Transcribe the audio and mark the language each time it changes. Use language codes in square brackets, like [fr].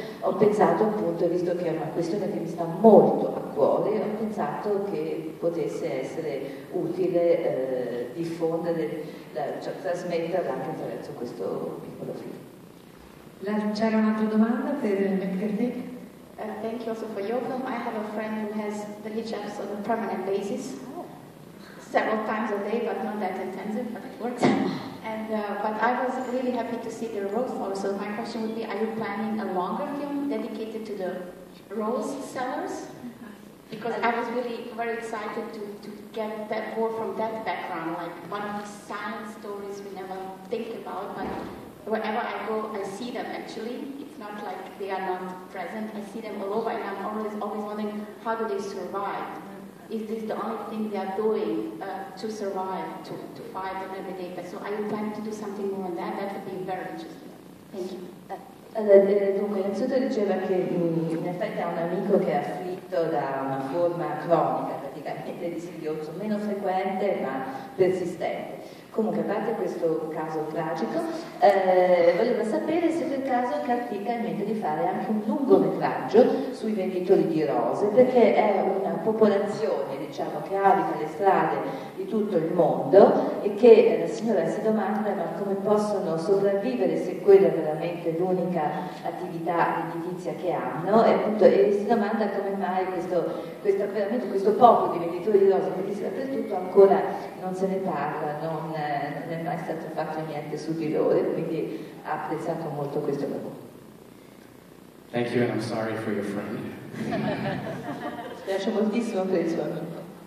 [it] ho pensato appunto, visto che è una questione che mi sta molto a cuore, ho pensato che potesse essere utile diffondere, trasmetterla anche attraverso questo piccolo film. C'era un'altra domanda per Kartik? [en] Thank you also for your film. I have a friend who has the hiccups on a permanent basis, several times a day, but not that intensive, but it works. But I was really happy to see the rose flower. So my question would be, are you planning a longer film dedicated to the rose sellers? Because I was really very excited to get that more from that background, like one of the silent stories we never think about, but wherever I go, I see them actually. It's not like they are not present. I see them all over, and I'm always wondering, how do they survive? Is this the only thing they are doing to survive, to fight on every day? So are you planning to do something more on that? That would be very interesting. Thank you. [it] Dunque, innanzitutto diceva che in effetti ha un amico che è afflitto da una forma cronica, praticamente di singhiozzo, meno frequente ma persistente. Comunque, a parte questo caso tragico, voleva sapere se per caso Kartik ha in mente di fare anche un lungometraggio sui venditori di rose, perché è una popolazione, diciamo, che abita le strade di tutto il mondo e che la signora si domanda ma come possono sopravvivere se quella è veramente l'unica attività redditizia che hanno e si domanda come mai questo popolo di venditori di rose che esiste dappertutto ancora non se ne parla, non è mai stato fatto niente su di loro, quindi ha apprezzato molto questo lavoro. [en] Thank you, and I'm sorry for your friend. [it] Spiace moltissimo per il suo amico.